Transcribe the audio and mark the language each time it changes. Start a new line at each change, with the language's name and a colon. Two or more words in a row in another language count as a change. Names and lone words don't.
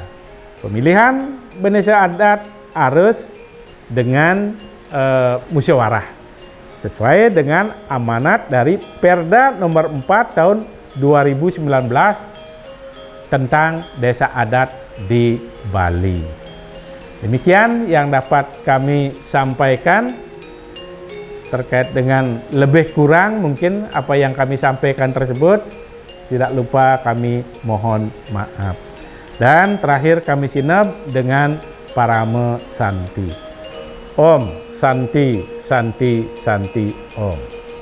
Indonesian: Pemilihan bendesa adat harus dengan musyawarah sesuai dengan amanat dari Perda nomor 4 tahun 2019 tentang desa adat di Bali. Demikian yang dapat kami sampaikan terkait dengan lebih kurang mungkin apa yang kami sampaikan tersebut. Tidak lupa kami mohon maaf. Dan terakhir kami sinep dengan Parama Santi.
Sanskrit: ॐ शान्ति, शान्ति, शान्ति, ॐ.